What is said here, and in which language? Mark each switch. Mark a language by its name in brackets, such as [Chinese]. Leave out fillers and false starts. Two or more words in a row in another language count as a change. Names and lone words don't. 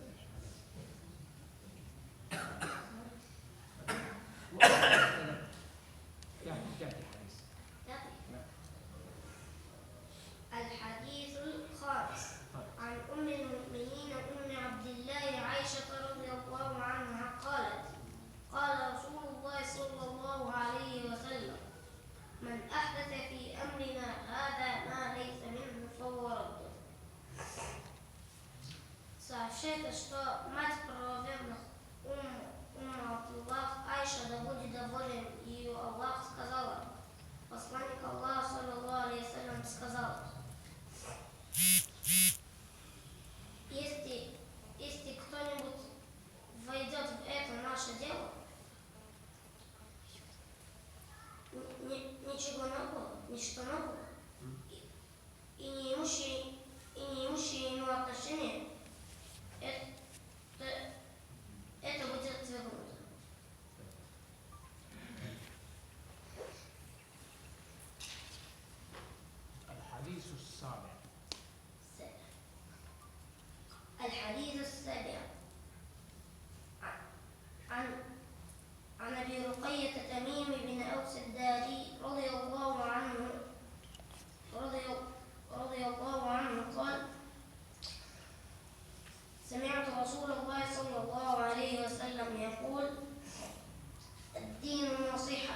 [Arabic] الحديث الخامس عن أم المؤمنين أم عبد الله عائشة رضي الله عنها قالت قال رسول الله صلى الله عليه وسلم من أحدث في أمرنا هذا ما ليس منه فهو رد. [Russian] Сообщает, что мать правоверных Абдуллах Айша, да будет доволен ее Аллах, сказала, посланник Аллаха, [Arabic] صلى الله عليه وسلم, [Russian] сказал, если кто-нибудь войдет в это наше дело, ничего не было, ничто не было, и не имущие ему отношения, это будет отвергнуто. [Arabic] الحديث السابع. الحديث السابع عن ابي رقية تميم بن اوس الداري رضي الله عنه قال سمعت رسول الله صلى الله عليه وسلم يقول الدين النصيحة.